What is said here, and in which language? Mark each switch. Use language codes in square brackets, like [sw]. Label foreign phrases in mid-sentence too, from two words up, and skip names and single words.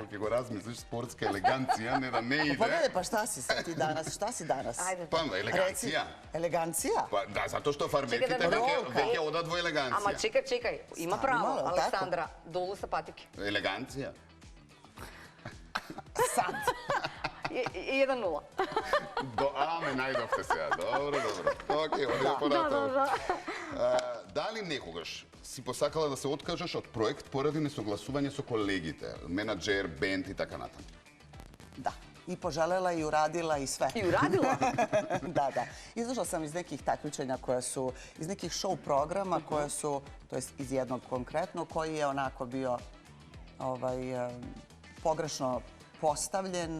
[mk] Како го размислиш, спортска елеганција, не да не иде. [sr] Pogledaj, pa šta si ti danas? Šta si danas? Pa, elegancija. Elegancija? [mk] Па да, зато што фармерките веќе одат во елеганција. Ама чекај, има право, Александра, долу са патике. [sr] Elegancija? Sad. 1-0. [mk] Аме, најдовте сега. Добро. Океј, одиме понатаму. Дали некогаш си посакала да се откажеш од проект поради несогласување со колегите, менаџер, бенд и така натаму? [sr] Da. I poželjela i uradila i sve. I uradila? Da. Izašla sam iz nekih takmičenja koja su, iz nekih show programa koja su, to jest iz jednog konkretno, koji je onako bio pogrešno postavljen.